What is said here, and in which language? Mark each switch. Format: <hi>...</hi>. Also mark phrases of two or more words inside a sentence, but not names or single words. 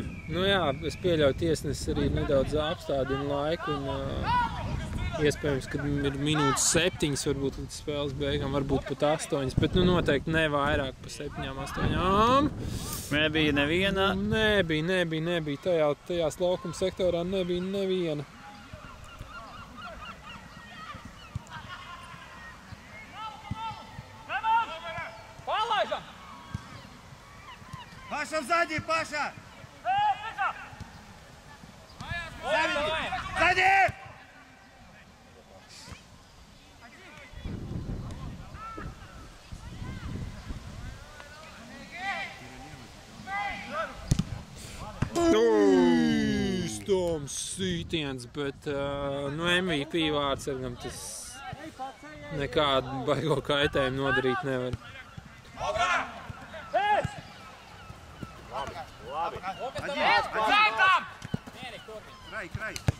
<lv>Nu jā, es pieļauju tiesnesis arī nedaudz apstādina laiku un iespējams, ka ir minūtes 7, varbūt līdz spēles beigām, varbūt pat 8, bet nu noteikti ne vairāk pa 7, 8. Nebija neviena? Nebija. Tajās laukuma sektorā nebija neviena. Palaižam!</lv> <ru>Паша сзади, Паша! Сзади!</ru> <lv>Stoms sītiens, bet nu MVP vārdsargam tas nekādu baigo kaitējumu nodarīt nevar.</lv> <ru>Край.</ru>